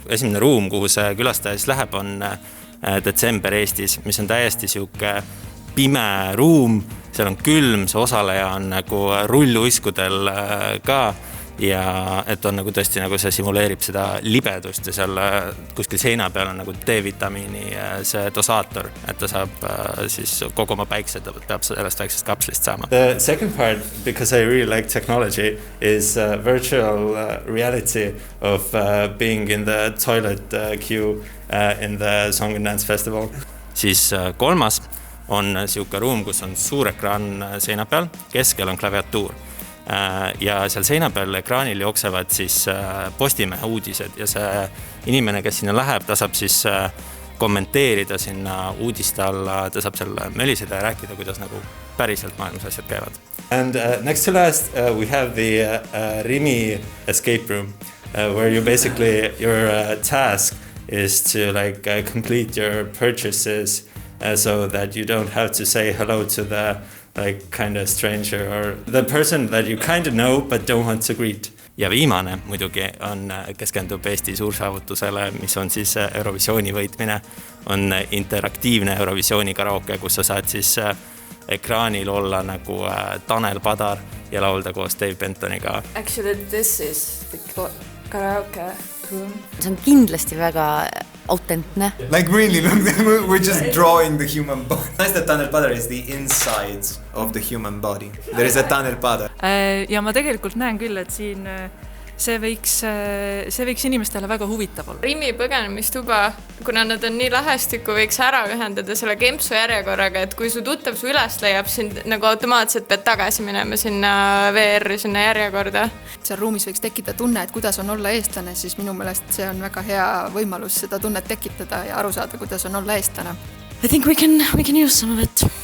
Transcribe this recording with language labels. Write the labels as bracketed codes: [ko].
[et] Esimene ruum, kuhu see külastaja siis läheb, on detsember Eestis, mis on täiesti siuke pime ruum, seal on külm, see osaleja on nagu rulluiskudel ka ja et on nagu tõesti nagu see simuleerib seda libedust ja seal kuskil seina peal on nagu D-vitamiini see dosaator, et ta saab siis kogu oma päikse, ta peab sellest väiksest kapslist saama. [en] The second part, because I really like technology, is virtual reality of being in the toilet queue in the Song and Dance Festival. [et] Siis kolmas on siuke ruum, kus on suur ekraan seina peal, keskel on klaviatuur. Ja seal seina peal ekraanil jooksevad siis Postimehe uudised ja see inimene, kes sinna läheb, ta saab siis kommenteerida sinna uudiste alla, ta saab seal möliseda ja rääkida, kuidas nagu päriselt maailmas asjad käivad. [en] And next to last, we have the Rimi escape room, where you basically, your task is to like complete your purchases so that you don't have to say hello to the like kind of stranger or the person that you kind of know but don't want to greet. [et] Ja viimane muidugi keskendub Eesti suursaavutusele, mis on siis Eurovisiooni võitmine, on interaktiivne Eurovisiooni karaoke, kus sa saad siis ekraanil olla nagu Tanel Padar ja laulda koos Dave Bentoniga. [en] Actually, this is the karaoke room. [et] See on kindlasti väga autentne. [en] Like really, look, we're just drawing the human body. Nice that Tanel Padar is the insides of the human body. There is a Tanel Padar. [et] Ja ma tegelikult näen küll, et siin see võiks inimestele väga huvitav olla. Rimi põgenemistuba, kuna nad on nii lähestikku, võiks ära ühendada selle kempsu järjekorraga, et kui su tuttav su üles leiab, sind nagu automaatselt pead tagasi minema sinna VR-i, sinna järjekorda. Seal ruumis võiks tekkida tunne, et kuidas on olla eestlane, siis minu meelest see on väga hea võimalus seda tunnet tekitada ja aru saada, kuidas on olla eestlane. [en] I think we can use some of it.